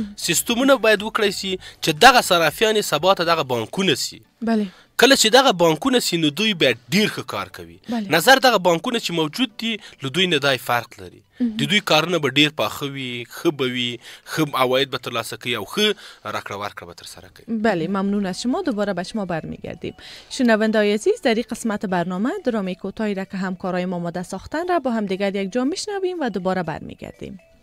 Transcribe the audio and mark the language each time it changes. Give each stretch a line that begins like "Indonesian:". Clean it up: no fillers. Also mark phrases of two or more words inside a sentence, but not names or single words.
Pashto: سیستمونه باید وکړی سي چې دغه صرافیان یې سبا ته دغه بانکونه سي. کله چې دغه بانکونه سي نو دوی باید ډیر ښه کار کوي. نظر دغه بانکونه چې موجود دي له دوی نه دای فرق لري. د دوی کارونه به ډیر پاخه وي، ښه به وي، ښه عواید به ترلاسه کوي او ښه راکړه ورکړه به ترسره کوي.
Persian: بله، ممنون از شما. دوباره به شما برمیگردیم. شنونده‌های عزیز، در این قسمت برنامه درام کوتاهی را که همکارای ما آماده ساختن را با هم دیگر یک جا میشنویم و دوباره برمیگردیم.